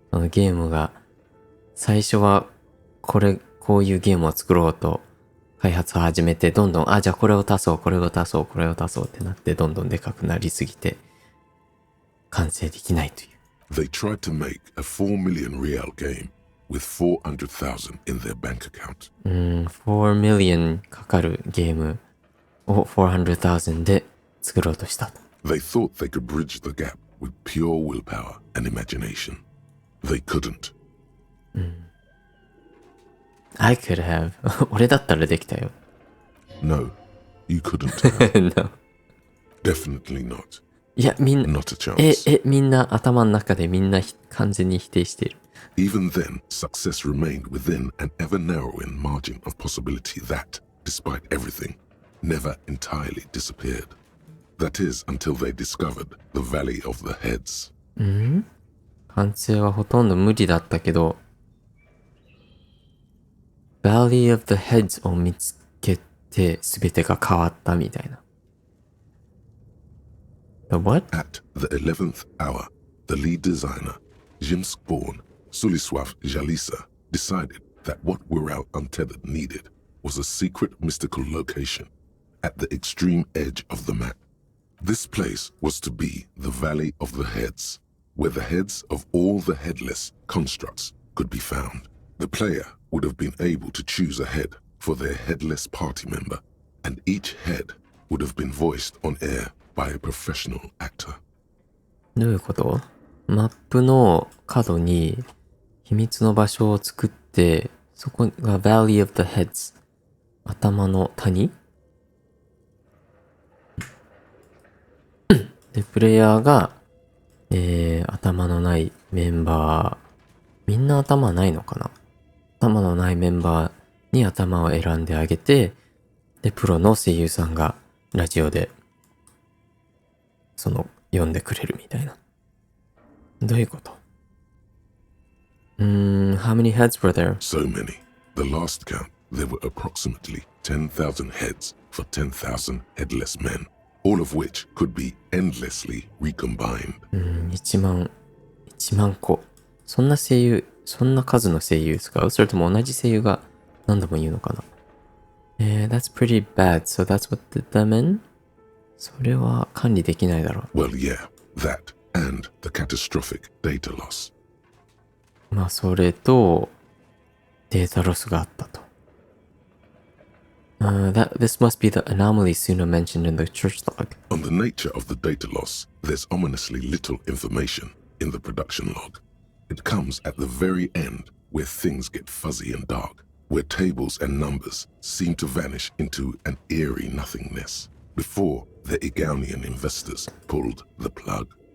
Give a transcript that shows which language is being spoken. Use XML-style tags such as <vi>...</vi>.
<ja>ゲームが、最初は、こういうゲームを作ろうと、開発を始めて、どんどん、じゃあこれを足そうってなって、どんどんでかくなりすぎて、完成できないという。</ja> <en>They tried to make a 4 million real game with 400,000 in their bank account.</en> <ja>4 million かかるゲームを400,000で作ろうとしたと。</ja> <en>They thought they could bridge the gap with pure willpower and imagination. They couldn't. I could have.</en> <ja>俺だったらできたよ。</ja> <en>No, you couldn't have. No. Definitely not.</en> <ja>いや、みんな、</ja> <en>Not a chance.</en> <ja>みんな頭の中でみんな完全に否定している。</ja> <en>Even then, success remained within an ever narrowing margin of possibility that, despite everything, never entirely disappeared. That is until they discovered the Valley of the Heads.</en> <ja>完成はほとんど無理だったけど、Valley of the Heads を見つけて全てが変わったみたいな。</ja> <en>The what? At the 11th hour, the lead designer, Jim Spawn, Sulisław Jalisa, decided that what Wirral Untethered needed was a secret mystical location at the extreme edge of the map. This place was to be the Valley of the Heads, where the heads of all the headless constructs could be found. The player would have been able to choose a head for their headless party member, and each head would have been voiced on air by a professional actor.</en> <ja>どういうこと？マップの角に秘密の場所を作って、そこが Valley of the Heads、頭の谷で、プレイヤーが、頭のないメンバー、みんな頭ないのかな？頭のないメンバーに頭を選んであげて、で、プロの声優さんがラジオで、読んでくれるみたいな。どういうこと？</ja> <en>How many heads were there? So many. The last count, there were approximately 10,000 heads for 10,000 headless men, all of which could be endlessly recombined.</en> <ja>1万個。そんな数の声優使う？それとも同じ声優が何度も言うのかな？</ja> <en>That's pretty bad. So that's what did them in?</en> <ja>それは管理できないだろう。</ja> <en>Well, yeah, that and the catastrophic data loss.</en> <ja>まあ、それと、データロスがあったと。</ja> <en>This must be the anomaly Suna mentioned in the church log. On the nature of the data loss, there's ominously little information in the production log. It comes at the very end where things get fuzzy and dark, where tables and numbers seem to vanish into an eerie nothingness, before the Igaunian investors pulled the plug.</en>